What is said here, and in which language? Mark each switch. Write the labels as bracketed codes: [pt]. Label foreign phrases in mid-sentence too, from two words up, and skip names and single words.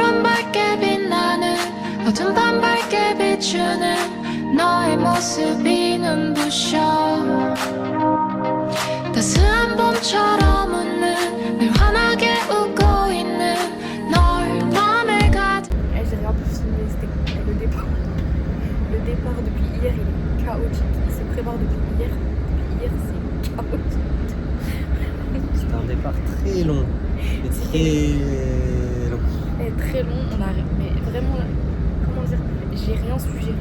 [ko] 밝게 빛나는 어둠 밤 밝게 비추는 너의 모습이 눈부셔 따스한 봄처럼 웃는 늘 환하게 웃고 있는 널 맘에 가득. [fr] J'ai rien pu filmer, c'était le départ. Le départ depuis hier il est chaotique. Il se prépare depuis hier. Depuis hier c'est chaotique. C'est un départ très long. Et très long. Et très long, on arrive. Mais vraiment, comment dire, j'ai rien su gérer.